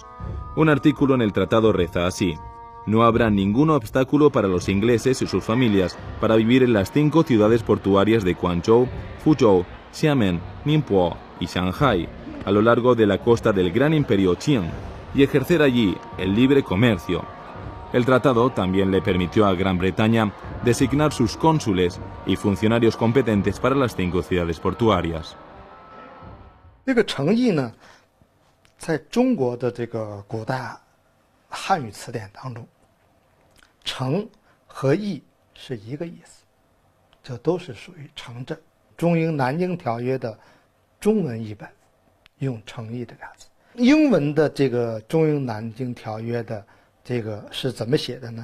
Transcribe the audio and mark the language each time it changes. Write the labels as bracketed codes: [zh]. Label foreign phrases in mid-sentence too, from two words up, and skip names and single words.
[es] Un artículo en el tratado reza así: no habrá ningún obstáculo para los ingleses y sus familias para vivir en las 5 ciudades portuarias de Guangzhou, Fuzhou, Xiamen, Ningbo y Shanghai, a lo largo de la costa del Gran Imperio Qing, y ejercer allí el libre comercio. El tratado también le permitió a Gran Bretaña designar sus cónsules y funcionarios competentes para las 5 ciudades portuarias. [zh] 这个诚意呢，在中国的这个古代汉语词典当中，诚和意是一个意思，这都是属于诚正。中英南京条约的中文译本用诚意这俩字，英文的这个中英南京条约的这个是怎么写的呢？